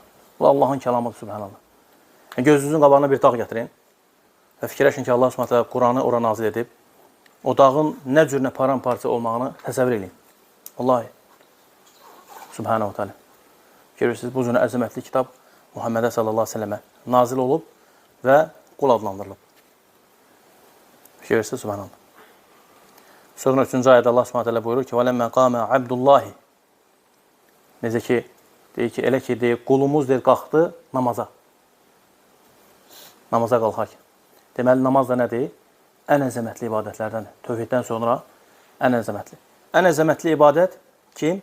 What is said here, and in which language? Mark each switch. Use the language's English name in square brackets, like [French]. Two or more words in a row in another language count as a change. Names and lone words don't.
[Azerbaijani] Bu Allahın kəlamıdır, subhanallah. Yəni, gözünüzün qabağına bir dağ gətirin və fikirləşin ki, Allah Subhanahu Quranı ora nazil edib, o dağın nə cür nə paramparça olmağını təsəvvür edin. [Arabic] والله. سبحانه وتعالى. [Azerbaijani] Görürsünüz, bu cür əzəmətli kitab Muhammedə [Arabic] صلى الله عليه وسلم [Azerbaijani] nazil olub və qul adlandırılıb. Görürsünüz, subhanallah. Sonra 3-cü ayədə Allah [Arabic] سبحانه وتعالى [Azerbaijani] buyurur ki, [Arabic] وَلَمَّا قَامَ عَبْدُ اللّٰهِ [Azerbaijani] Necə ki, deyir ki, elə ki, deyir, qulumuz deyir, qalxdı namaza. Namaza qalxarkən. Deməli, namaz da nədir? Ən əzəmətli ibadətlərdən. Tövhiddən sonra ən əzəmətli. Ən əzəmətli ibadət kim?